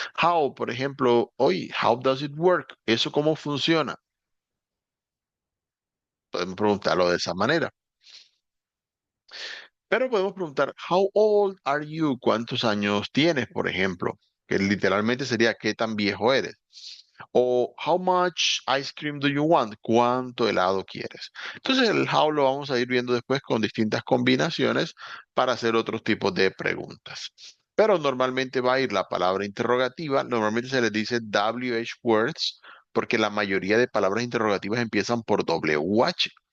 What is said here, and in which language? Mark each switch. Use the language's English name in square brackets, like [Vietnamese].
[Spanish] How, por ejemplo, hoy, [English] how does it work? [Spanish] ¿Eso cómo funciona? Podemos preguntarlo de esa manera. Pero podemos preguntar, [English] how old are you? [Spanish] ¿Cuántos años tienes, por ejemplo? Que literalmente sería, ¿qué tan viejo eres? [English] O how much ice cream do you want? [Spanish] ¿Cuánto helado quieres? Entonces el how lo vamos a ir viendo después con distintas combinaciones para hacer otros tipos de preguntas. Pero normalmente va a ir la palabra interrogativa, normalmente se les dice WH words porque la mayoría de palabras interrogativas empiezan por WH.